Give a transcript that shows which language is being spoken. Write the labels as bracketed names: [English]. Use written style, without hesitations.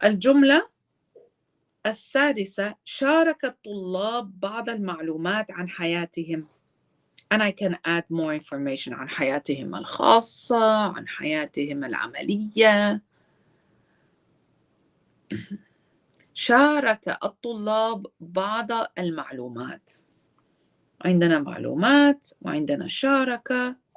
[Arabic] الجملة السادسة: شارك الطلاب بعض المعلومات عن حياتهم. [English] And I can add more information [Arabic] عن حياتهم الخاصة، عن حياتهم العملية. شارك الطلاب بعض المعلومات. عندنا معلومات وعندنا شارك.